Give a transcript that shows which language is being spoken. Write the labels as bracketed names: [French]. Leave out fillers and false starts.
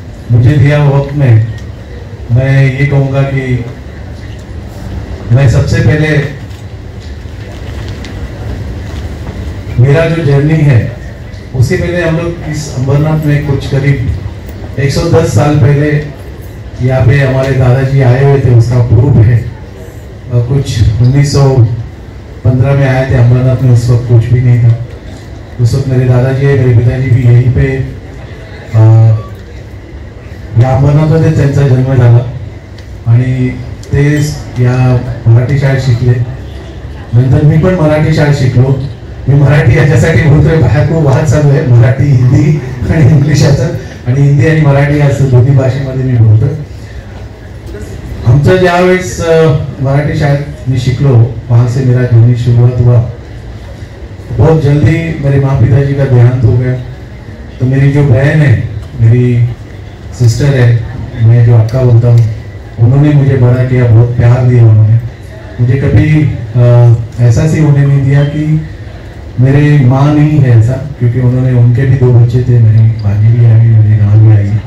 [Hindi] मुझे दिया वक्त में मैं ये कहूँगा कि मैं सबसे पहले मेरा जो जर्नी है उससे पहले हम लोग इस अमरनाथ में कुछ करीब 110 साल पहले यहाँ पे हमारे दादाजी आए हुए थे, उसका प्रूफ है। और कुछ 1915 में आए थे अमरनाथ में, उस वक्त कुछ भी नहीं था। उस वक्त मेरे दादाजी मेरे पिताजी भी यहीं पे [Marathi] या अमरनाथमध्ये त्यांचा जन्म झाला आणि ते या मराठी शाळेत शिकले। नंतर मी पण मराठी शाळेत शिकलो। मी मराठी याच्यासाठी बोलतोय, बाहेर खूप वाद चालू आहे मराठी हिंदी आणि इंग्लिशाचा, आणि हिंदी आणि मराठी असं दोन्ही भाषेमध्ये मी बोलतोय। आमचं ज्यावेळेस मराठी शाळेत मी शिकलो, [Hindi] वहाँ से मेरा जर्नी शुरुआत हुआ। बहुत जल्दी मेरे माँ पिताजी का देहांत हो गया, तो मेरी जो बहन है, मेरी सिस्टर है, मैं जो अक्का बोलता हूँ, उन्होंने मुझे बड़ा किया, बहुत प्यार दिया उन्होंने मुझे। कभी ऐसा सी होने नहीं दिया कि मेरी माँ नहीं है ऐसा, क्योंकि उन्होंने उनके भी 2 बच्चे थे, मेरी भाभी भी आई, मेरी नानी भी आई।